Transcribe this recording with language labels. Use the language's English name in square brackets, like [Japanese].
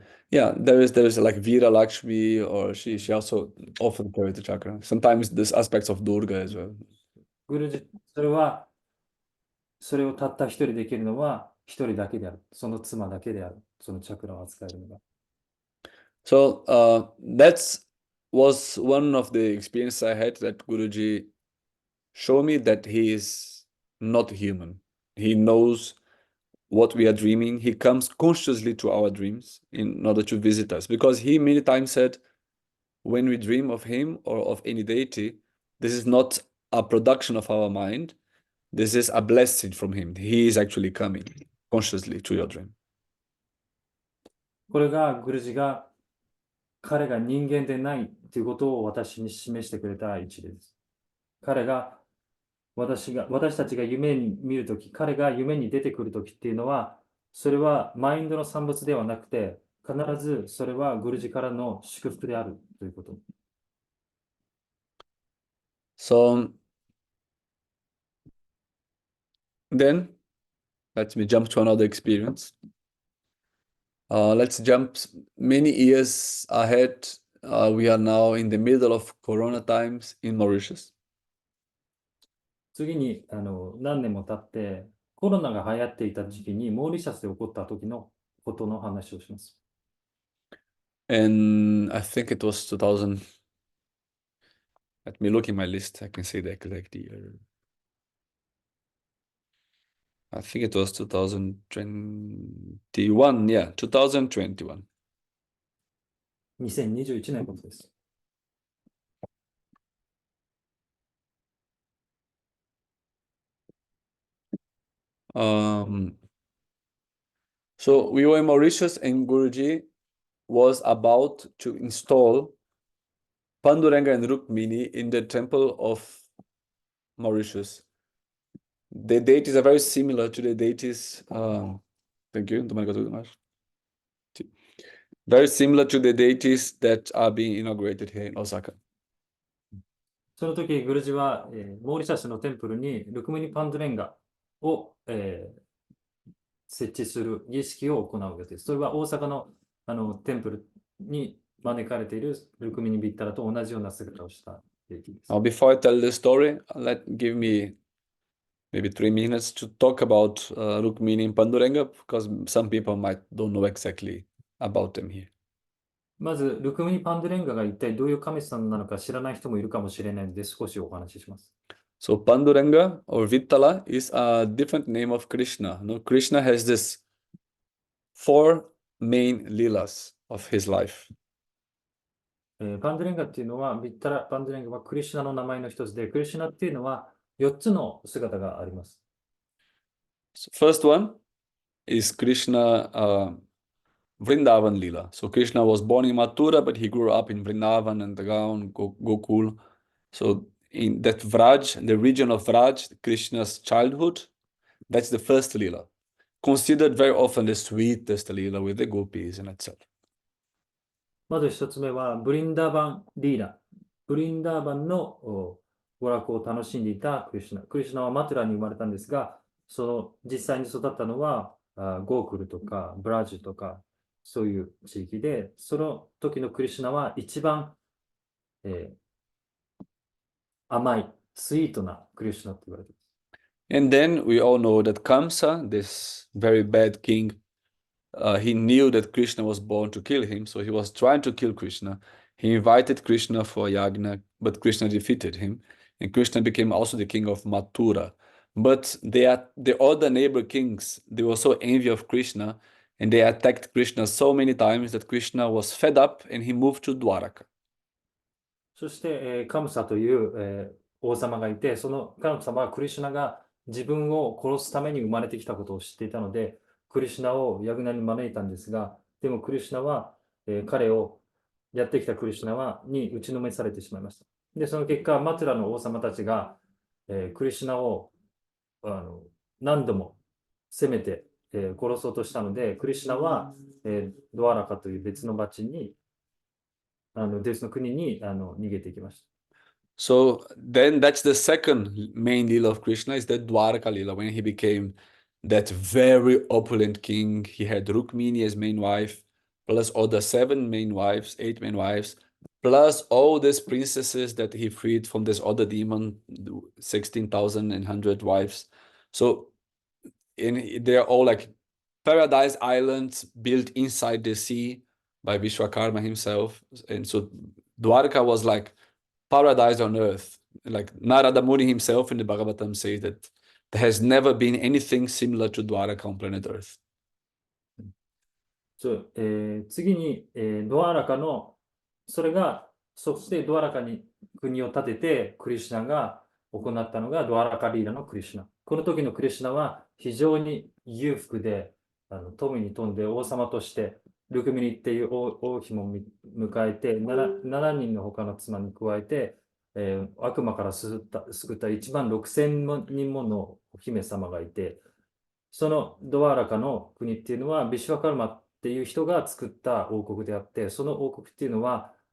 [English] Yeah, there's like Veera Lakshmi, or she also often carries the chakra. Sometimes there's aspects of Durga as well. [Japanese] グルジ、それはそれをたった一人できるのは一人だけである。その妻だけである。そのチャクラを扱えるのが。 [English] So that's was one of the experiences I had that Guruji showed me that he is not human. He knows what we are dreaming. He comes consciously to our dreams in order to visit us. Because he many times said, when we dream of him or of any deity, this is not a production of our mind. This is a blessing from him. He is actually coming consciously to your dream. [Japanese] これがグルジが彼が人間でないということを私に示してくれた一例です。彼が私たちが夢に見るとき、彼が夢に出てくるときっていうのは、それはマインドの産物ではなくて、必ずそれはグルジからの祝福であるということ。 [English] So then, let me jump to another experience. Let's jump many years ahead. We are now in the middle of Corona times in Mauritius. [Japanese] 次に何年も経って、コロナが流行っていた時期にモーリシャスで起こった時のことの話をします。 [English] And I think it was 2000. Let me look in my list. I can say the exact year. I think it was 2021. Yeah, 2021. [Japanese] 2021年のことです。 [English] So we were in Mauritius and Guruji was about to install Panduranga and Rukmini in the temple of Mauritius. The deities are very similar to the deities. Thank you. Very similar to the deities that are being inaugurated here in Osaka. [Japanese] その時、グルジは、モーリシャスのテンプルにルクミニ・パンドレンガを、設置する儀式を行う予定です。それは大阪の、テンプルに招かれているルクミニ・ビッタラと同じような姿をした儀式です。 [English] Now, before I tell the story, give me maybe 3 minutes to talk about Rukmini and Panduranga, because some people don't know exactly about them here. [Japanese] まず、ルクミニ・パンドレンガが一体どういう神様なのか知らない人もいるかもしれないので、少しお話しします。 [English] So Panduranga or Vittala is a different name of Krishna. No, Krishna has this 4 main leelas of his life. [Japanese] パンドレンガっていうのは、ビッタラ・パンドレンガはクリシュナの名前の一つで、クリシュナっていうのは4つの姿があります。 [English] So first one is Krishna Vrindavan Leela. So Krishna was born in Mathura, but he grew up in Vrindavan and Gaon, Gokul. So in that Vraj, the region of Vraj, Krishna's childhood, that's the first Leela. Considered very often the sweetest Leela with the gopis and etc. [Japanese] まず一つ目は、ブリンダーバン・リーラ。ブリンダーバンの娯楽を楽しんでいたクリシュナ。クリシュナはマトゥラに生まれたんですが、実際に育ったのはゴークルとかブラジュとか、そういう地域で、その時のクリシュナは一番、甘い、スイートなクリシュナと言われています。 [English] And then we all know that Kamsa, this very bad king, he knew that Krishna was born to kill him, so he was trying to kill Krishna. He invited Krishna for yagna, but Krishna defeated him, and Krishna became also the king of Mathura. But the other neighbor kings, they were so envious of Krishna, and they attacked Krishna so many times that Krishna was fed up and he moved to Dwaraka. [Japanese] そして、カムサという、王様がいて、そのカムサはクリシュナが自分を殺すために生まれてきたことを知っていたので、クリシュナをヤグナに招いたんですが、でもクリシュナは、彼をやってきたクリシュナに打ちのめされてしまいました。で、その結果、マトゥラの王様たちが、クリシュナを何度も攻めて、殺そうとしたので、クリシュナは、ドアラカという別の町に、別の国に逃げていきました。 [English] So then that's the second main Leela of Krishna, is that Dwaraka Leela, when he became that very opulent king. He had Rukmini as main wife, plus other 7 main wives, 8 main wives, plus all these princesses that he freed from this other demon, 16,100 wives. So and they're all like paradise islands built inside the sea by Vishwakarma himself. And so Dwarka was like paradise on earth. Like Narada Muni himself in the Bhagavatam says that there has never been anything similar to Dwarka on planet Earth. [Japanese] 次に、ドアラカの、そしてドアラカに国を建てて、クリシュナが行ったのがドアラカリーラのクリシュナ。この時のクリシュナは非常に裕福で、富に富んで王様として、ルクミニっていう王妃も迎えて7人の他の妻に加えて、悪魔から救った1万6000人ものお姫様がいて、そのドアラカの国っていうのはビシュワカルマっていう人が作った王国であって、その王国っていうのは、